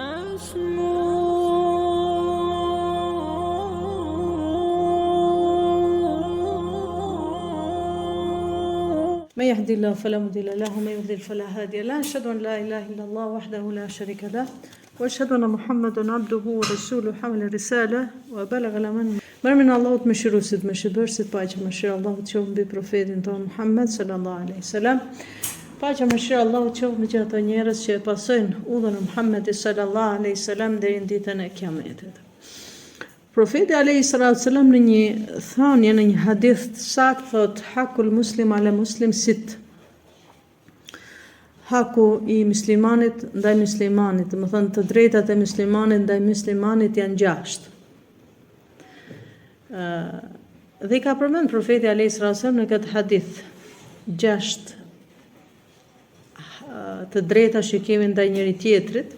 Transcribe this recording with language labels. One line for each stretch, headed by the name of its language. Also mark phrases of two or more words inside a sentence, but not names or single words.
Arabic: من يهدي الله فلا مضل له ومن يضلل فلا هادي له أشهد أن لا إله إلا الله وحده لا شريك له وأشهد أن محمدا عبده ورسوله حمل الرسالة وبلغ الأمانة.
Albanian: Mërmin Allahut mëshiruesit, mëshirësit, paqja mëshira Allahut qoftë mbi profetin tonë Muhammed
Arabic: صلى الله عليه وسلم.
Albanian: Paqja mëshira Allahut qoftë mbi ata njerëz që e pasojnë udhën e Muhammedit
Arabic: صلى الله عليه وسلم
Albanian: deri në ditën e Kiametit. Profeti
Arabic: عليه الصلاة والسلام
Albanian: në një thënie, në një hadith të saktë thot:
Arabic: "حق المسلم على المسلم ست."
Albanian: Haku i muslimanit ndaj muslimanit, do të thënë të drejtat e muslimanit ndaj muslimanit janë 6. Dhe ka përmend profeti
Arabic: عليه الصلاة والسلام
Albanian: në këtë hadith 6 të drejta që kemi ndaj njëri tjetrit.